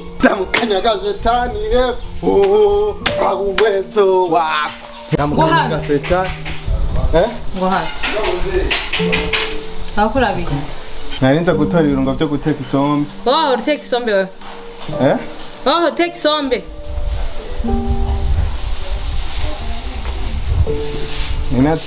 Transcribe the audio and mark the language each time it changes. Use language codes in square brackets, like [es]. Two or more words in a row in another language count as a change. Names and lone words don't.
[sw] Kanyaga shetani leo kwa uwezo wako. Kanyaga shetani. [rn] Ngoha. Akura biki. Narinza gutora ibirungo byo guteka isombe. Uteka isombe wewe. Uteka isombe. Ninati.